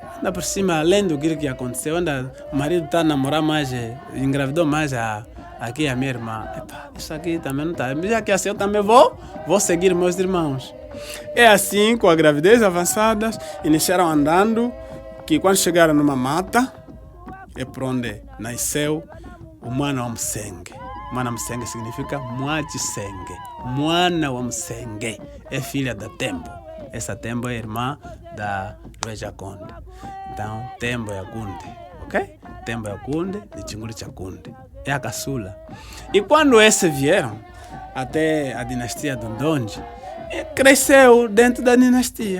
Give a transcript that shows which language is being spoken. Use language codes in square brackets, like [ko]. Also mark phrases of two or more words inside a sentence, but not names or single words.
[pt] Ainda por cima, além do que aconteceu, ainda o marido está a namorar mais, engravidou mais aqui a minha irmã. Isso aqui também não está. Já que assim eu também vou seguir meus irmãos. É assim, com a gravidez avançada, iniciaram andando, que quando chegaram numa mata, é por onde nasceu o Mwana wa Msenge. Mwana Msenge significa Mwachisenge. Mwana wa Msenge é filha da Tembo. Essa Tembo é irmã da Roja Conde. Então, Tembo é a Kunde, ok? Tembo é a Kunde, de Chinguli Chakunde. É a caçula. E quando esses vieram até a dinastia do Ndonde, cresceu dentro da dinastia.